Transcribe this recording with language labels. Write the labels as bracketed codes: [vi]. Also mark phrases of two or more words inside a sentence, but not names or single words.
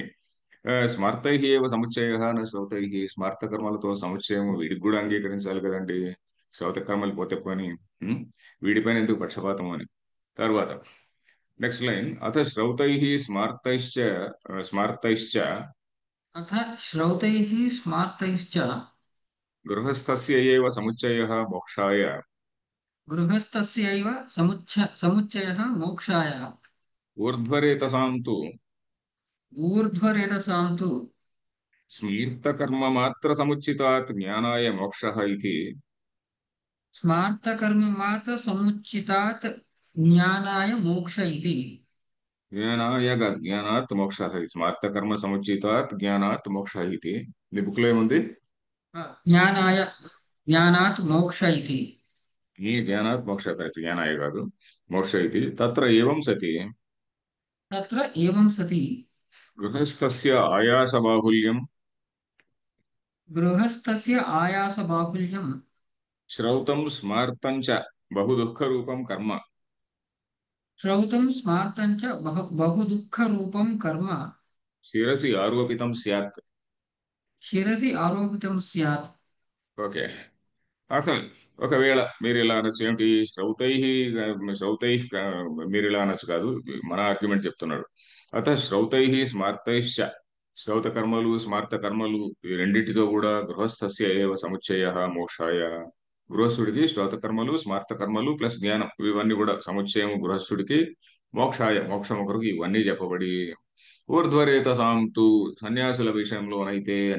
[sa] స్మార్తై ఏవ సముచ్చయ నా శ్రౌతై, [te] స్మార్త కర్మలతో సముచ్చయం వీడికి కూడా అంగీకరించాలి కదండి. శ్రౌత కర్మలు పోతే పని, ఉం? వీడిపైన ఎందుకు పక్షపాతం అని. తర్వాత [en] next line, [sa] అథ శ్రౌతై స్మార్తైశ్చ अथ श्रौतैः स्मार्तैश्च గృహస్థస్య ఏవ సముచ్చయః మోక్షాయ गृहस्थस्यैव समुच्चयः मोक्षाय ఊర్ధ్వరేతసాం తు ऊर्ध्वरेतसां तु స్మీర్తకర్మ సముచితాత్ జ్ఞానాయ మోక్షః ఇతి. स्मार्तकर्ममात्रसमुचितात् ज्ञानाय मोक्ष इति। జ్ఞానాత్ మోక్షః ఇది. స్మార్తకర్మ సముచితాత్ జ్ఞానాత్ మోక్షః ఇది. [te] నీ బుక్ లో ఏముంది? [sa] ज्ञानाय ज्ञानात् मोक्ष इति। [te] ఈ [sa] జ్ఞానాత్ మోక్ష, [te] జ్ఞానాయ కాదు, మోక్ష ఇది. [sa] తత్ర ఏవం సతి तत्र एवं सति గృహస్థస్య ఆయాస బాహుల్యం गृहस्थस्य आयासबाहुल्यं శ్రౌతం స్మార్తం చ బహు దుఃఖ రూపం కర్మ श्रौतं स्मार्तं च बहुदुःखरूपं कर्म శిరసి ఆరోపితం స్యాత్. शिरसि आरोपितं स्यात्। [te] ఓకే. అసలు ఒకవేళ మీరు ఇలా అనొచ్చు, ఏమిటి శ్రౌతై మీరు ఇలా అనొచ్చు కాదు, మన ఆర్గ్యుమెంట్ చెప్తున్నాడు. [sa] శ్రౌతై స్మార్తైశ్చ, [te] శ్రౌత కర్మలు స్మార్త కర్మలు ఈ రెండింటితో కూడా [sa] గృహస్థస్య ఏవ సముచ్చయ మోక్షాయ, [te] గృహస్థుడికి శ్రౌత కర్మలు స్మార్త కర్మలు ప్లస్ జ్ఞానం ఇవన్నీ కూడా సముచ్చయం గృహస్థుడికి, మోక్షాయ మోక్షం కొరకు ఇవన్నీ చెప్పబడి, [sa] ఊర్ధ్వరేతసాం తు [te] సన్యాసుల విషయంలోనైతే అని.